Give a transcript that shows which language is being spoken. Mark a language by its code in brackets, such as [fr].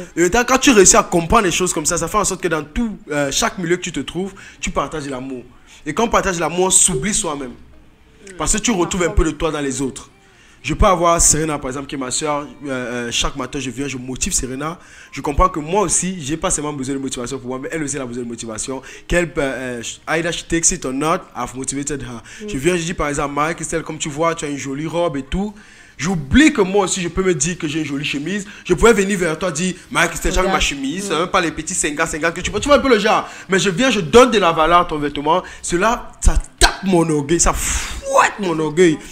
[fr] Et quand tu réussis à comprendre les choses comme ça fait en sorte que dans tout, chaque milieu que tu te trouves, tu partages de l'amour. Et quand on partage de l'amour, on s'oublie soi-même. Parce que tu retrouves un peu de toi dans les autres. Je peux avoir Serena, par exemple, qui est ma soeur. Chaque matin, je viens, je motive Serena. Je comprends que moi aussi, j'ai pas seulement besoin de motivation pour moi, mais elle aussi elle a besoin de motivation. [en] Either she takes it or not, I've motivated her. [fr] Je viens, je dis par exemple, Marie-Christelle, comme tu vois, tu as une jolie robe et tout. J'oublie que moi aussi, je peux me dire que j'ai une jolie chemise. Je pourrais venir vers toi dire, Marie-Christelle, j'aime ma chemise, pas les petits 50 que tu vois. Tu vois un peu le genre. Mais je viens, je donne de la valeur à ton vêtement. Cela, ça tape mon orgueil, ça fouette mon orgueil.